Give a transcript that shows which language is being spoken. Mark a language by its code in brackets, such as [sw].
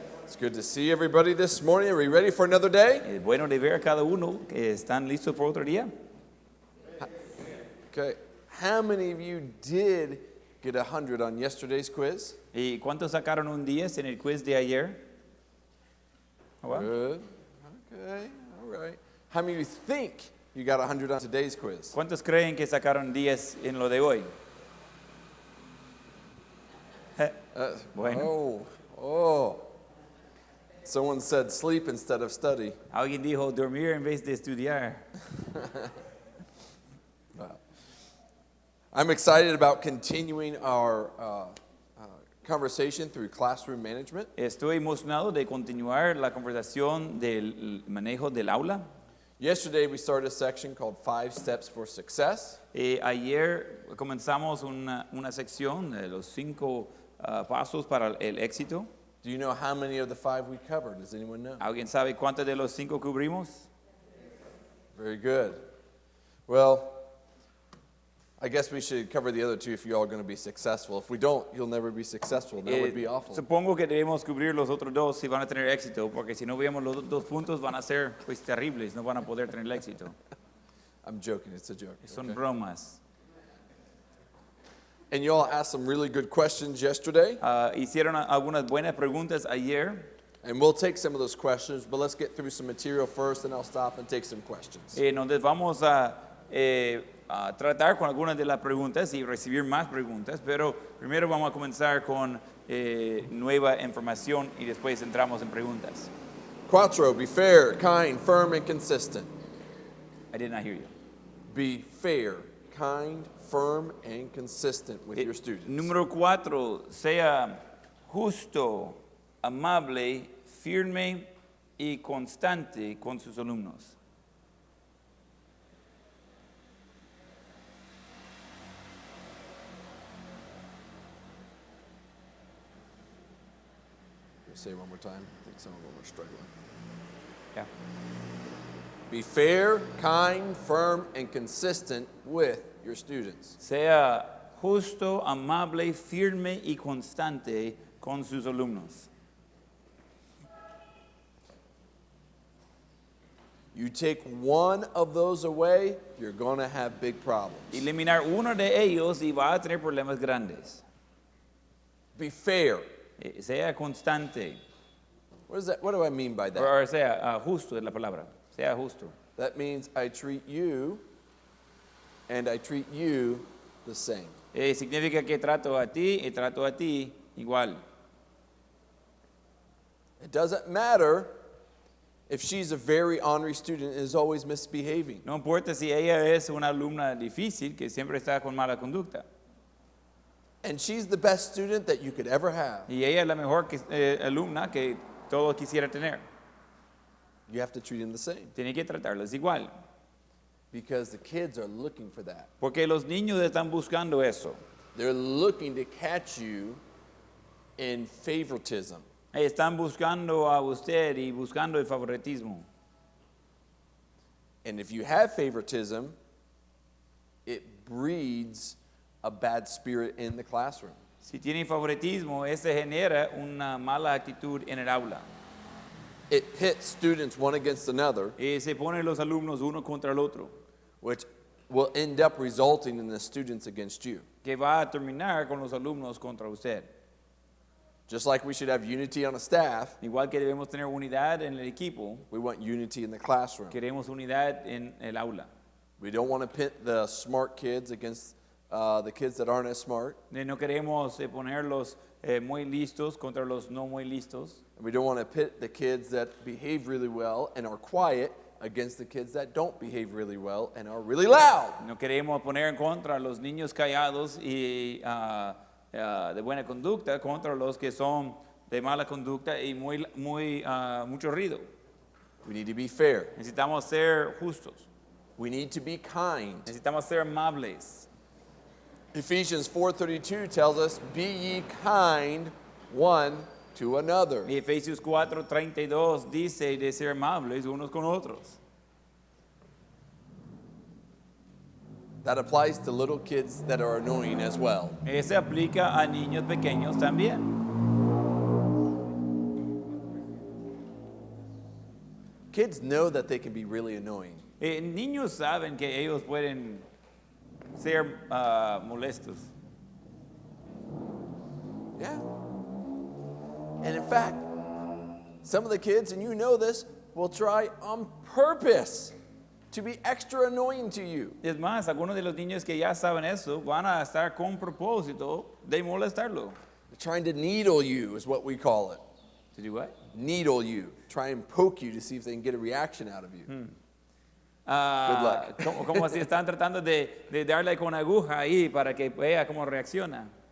[en] It's good to see everybody this morning. Are we ready for another day? [es] Es bueno de ver a cada uno que están listos por otro día. [en] Okay. How many of you did get 100 on yesterday's quiz? [es] ¿Y cuántos sacaron un 10 en el quiz de ayer? Oh, wow. [en] Good. Okay. All right. How many of you think you got 100 on today's quiz? [es] ¿Cuántos creen que sacaron 10 en lo de hoy? Bueno. Oh. [en] Someone said sleep instead of study. [es] Alguien dijo dormir en vez de estudiar. Wow. [en] I'm excited about continuing our conversation through classroom management. [es] Estoy emocionado de continuar la conversación del manejo del aula. [en] Yesterday we started a section called 5 Steps for Success. [es] Ayer comenzamos una sección de los 5 pasos para el éxito. [en] Do you know how many of the 5 we covered? Does anyone know? [es] ¿Alguien sabe cuántos de los 5 cubrimos? [en] Very good. Well, I guess we should cover the other 2 if you're all going to be successful. If we don't, you'll never be successful. That would be awful. [es] Supongo que debemos cubrir los otros 2 si van a tener éxito, porque si no vemos los 2 puntos van a ser pues terribles, no van a poder tener éxito. [en] I'm joking, it's a joke. [es] Son [en] Okay? [es] bromas. [en] And you all asked some really good questions yesterday. [es] Hicieron algunas buenas preguntas ayer. [en] And we'll take some of those questions, but let's get through some material first, and I'll stop and take some questions. [es] Entonces vamos a tratar con algunas de las preguntas y recibir más preguntas, pero primero vamos a comenzar con nueva información y después entramos en preguntas. [en] 4, be fair, kind, firm, and consistent. I did not hear you. Be fair, kind, firm, and consistent with your students. [es] Número 4, sea justo, amable, firme y constante con sus alumnos. [en] Say it one more time. I think some of them are struggling. Yeah. Be fair, kind, firm, and consistent with your students. [es] Sea justo, amable, firme y constante con sus alumnos. [en] You take one of those away, you're going to have big problems. [es] Eliminar uno de ellos y va a tener problemas grandes. [en] Be fair. [es] Sea constante. [en] What is that? What do I mean by that? [es] O sea, justo es la palabra. Sea justo. [en] That means I treat you and I treat you the same. [es] Significa que trato a ti y trato a ti igual. [en] It doesn't matter if she's a very ornery student and is always misbehaving. [es] No importa si ella es una alumna difícil que siempre está con mala conducta. [en] And she's the best student that you could ever have. [es] Y ella es la mejor alumna que todos quisiera tener. [en] You have to treat them the same. [es] Tiene que tratarlas igual. [en] Because the kids are looking for that. [es] Porque los niños están buscando eso. [en] They're looking to catch you in favoritism. [es] Están buscando a usted y buscando el favoritismo. [en] And if you have favoritism, it breeds a bad spirit in the classroom. [es] Si tiene favoritismo, ese genera una mala actitud en el aula. [en] It pits students one against another, [es] Se ponen los alumnos uno contra el otro, [en] which will end up resulting in the students against you. [es] que va a terminar con los alumnos contra usted. [en] Just like we should have unity on a staff, [es] Igual que debemos tener unidad en el equipo, [en] we want unity in the classroom. [es] queremos unidad en el aula. [en] We don't want to pit the smart kids against the kids that aren't as smart. [es] No queremos ponerlos muy listos contra los no muy listos. [en] And we don't want to pit the kids that behave really well and are quiet against the kids that don't behave really well and are really loud. [es] No queremos poner en contra a los niños callados y de buena conducta contra los que son de mala conducta y mucho ruido. [en] We need to be fair. [es] Necesitamos ser justos. [en] We need to be kind. [es] Necesitamos ser amables. [en] Ephesians 4:32 tells us, "Be ye kind one to another." [es] Y Efesios 4:32 dice de ser amables unos con otros. [en] That applies to little kids that are annoying as well. [es] Ese aplica a niños pequeños también. [en] Kids know that they can be really annoying. [es] Niños saben que ellos pueden ser molestos. [en] Yeah. And in fact, some of the kids, and you know this, will try on purpose to be extra annoying to you. [es] Es más, algunos de los niños que ya saben eso van a estar con propósito de molestarlo. [en] They're trying to needle you is what we call it. To do what? Needle you. Try and poke you to see if they can get a reaction out of you. Good luck. [es] Como si están tratando de darle con aguja ahí para que vea cómo reacciona.